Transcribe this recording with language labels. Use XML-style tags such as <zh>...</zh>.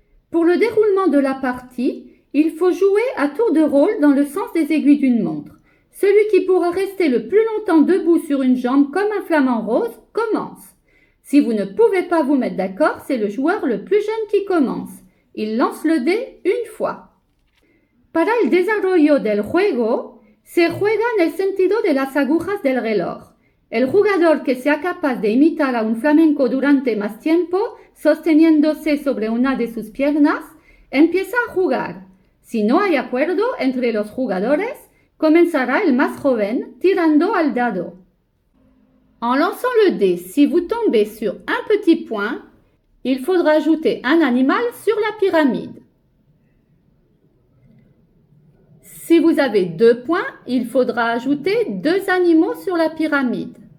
<fr>Pour le déroulement de la partie, il faut jouer à tour de rôle dans le sens des aiguilles d'une montre. Celui qui pourra rester le plus longtemps debout sur une jambe comme un flamant rose commence. Si vous ne pouvez pas vous mettre d'accord, c'est le joueur le plus jeune qui commence. Il lance le dé une fois.</fr> <es>Para el desarrollo del juego, se juega en el sentido de las agujas del reloj. El jugador que sea capaz de imitar a un flamenco durante más tiempo, sosteniéndose sobre una de sus piernas, empieza a jugar. Si no hay acuerdo entre los jugadores, comenzará el más joven tirando al dado.</es> <fr>En lançant le dé, si vous tombez sur un petit point, il faudra ajouter un animal sur la pyramide. Si vous avez 2 points, il faudra ajouter 2 animaux sur la pyramide.</fr>